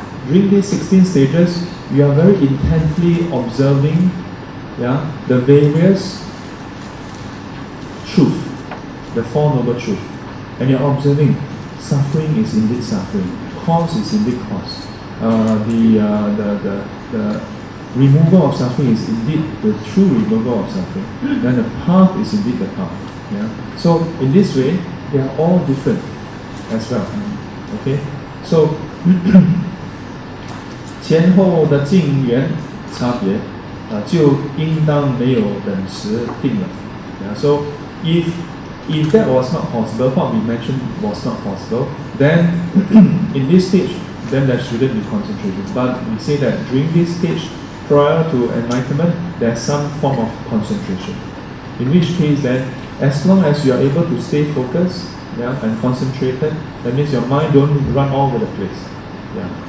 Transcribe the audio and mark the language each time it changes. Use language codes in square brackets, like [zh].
[en] During these 16 stages, you are very intently observing, the various truth, the 4 noble truth, and you're observing suffering is indeed suffering, cause is indeed cause. the removal of suffering is indeed the true removal of suffering, then the path is indeed the path. Yeah. So in this way, they are all different as well. Okay. So [zh] 前后的境缘差别，就应当没有等时定了。 [en] Yeah. So if that was not possible, what we mentioned was not possible, then in this stage, then there shouldn't be concentration. But we say that during this stage, prior to enlightenment, there's some form of concentration. In which case then, as long as you are able to stay focused, yeah, and concentrated, that means your mind don't run all over the place. Yeah.